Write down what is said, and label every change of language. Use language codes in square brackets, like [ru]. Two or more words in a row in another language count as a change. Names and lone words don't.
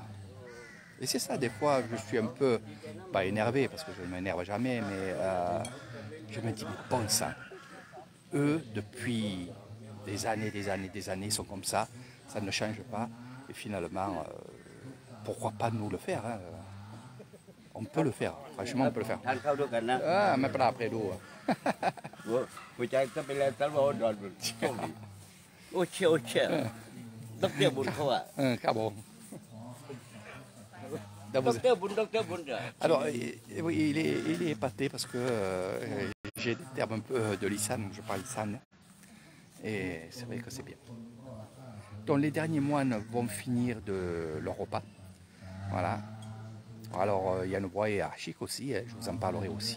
[fr] Et c'est ça, des fois, je suis un peu, pas énervé, parce que je ne m'énerve jamais, mais je me dis, bon sang, eux, depuis des années, sont comme ça ne change pas, et finalement, pourquoi pas nous le faire, hein. On peut le faire, franchement, on peut le faire. Ah, mais pas après l'eau. [th] หัวใจก็เป็นแรงตลอดโอเคโอเคดอกเตอร์บุญเขาอ่ะ ครับผม ดอกเตอร์บุญ [fr] Alors, il est épaté parce que j'ai des termes un peu de Lisan, je parle Lisan, et c'est vrai que c'est bien. Donc les derniers moines vont finir de leur repas, voilà. Alors il y a une voie hiérarchique aussi, hein, je vous en parlerai aussi.